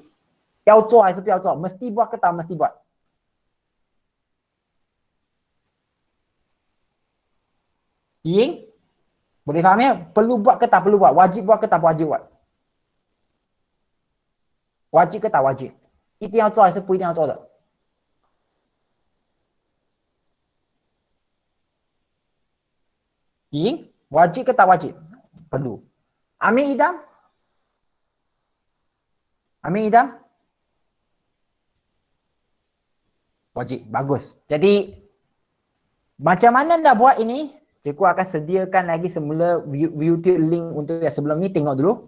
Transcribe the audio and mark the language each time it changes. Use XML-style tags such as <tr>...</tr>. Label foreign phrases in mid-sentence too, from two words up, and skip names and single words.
<ms>Mesti buat ke tak mesti buat? Ying? Boleh faham ya? Perlu buat ke tak perlu buat? Wajib buat ke tak wajib buat? Wajib ke tak wajib?</ms> <zh>一定要做还是不一定要做的？</zh> <ms>Ying? Wajib ke tak wajib? Perlu. Amin Idam? Amin Idam? Wajib. Bagus. Jadi macam mana nak buat ini? Cikgu akan sediakan lagi semula YouTube link untuk yang sebelum ni, tengok dulu.</ms>